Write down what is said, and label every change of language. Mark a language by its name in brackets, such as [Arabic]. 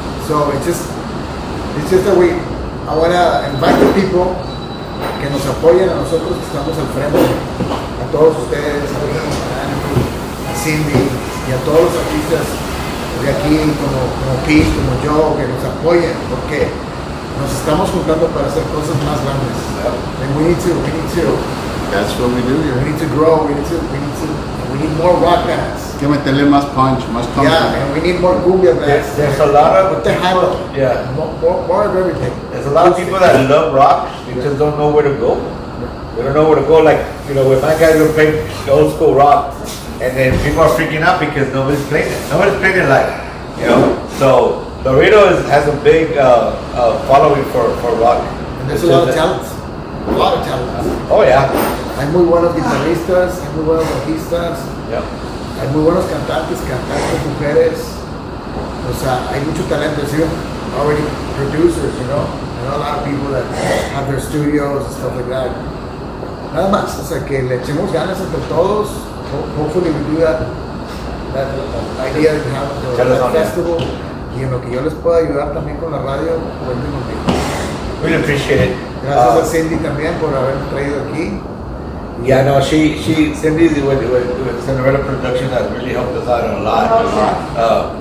[English] So it's just that I want to invite the people [Spanish] que nos apoyen a nosotros que estamos al frente, a todos ustedes, a Andy, a Cindy y a todos los artistas de aquí como Pete, como yo, que nos apoyen, porque nos estamos juntando para hacer cosas más grandes. [English] And we need to. That's what we do We here. need to grow. We need more rock bands. [Spanish] Hay que meterle más [English] punch, [Spanish] más [English] Yeah, content. and we need more cumbia bands. There's a lot of What the hell? Yeah. More of everything. There's a lot of people that love rock, they just don't know where to go. They don't know where to go. Like, with my guys who play old school rock, and then people are freaking out because nobody's playing it. Nobody's playing it live, So Laredo has a big following for rock. And there's a lot of talents. A lot of talents. Oh yeah. [Spanish] Hay muy buenos guitarristas, hay muy buenos bajistas, [English] Yeah. [Spanish] hay muy buenos cantantes, mujeres. O sea, hay mucho talento. [English] There's even already producers, I know a lot of people that have their studios and stuff like that. [Spanish] Nada más, o sea, que le echemos ganas entre todos. [English] Hopefully we do that idea to have Telethon, that festival. [Spanish] Y en lo que yo les pueda ayudar también con la radio, cuenten conmigo. [English] Really appreciate it. [Spanish] Gracias a Cindy también por haberme traído aquí. [English] Yeah, no, Cindy with Cinderella Production has really helped us out a lot.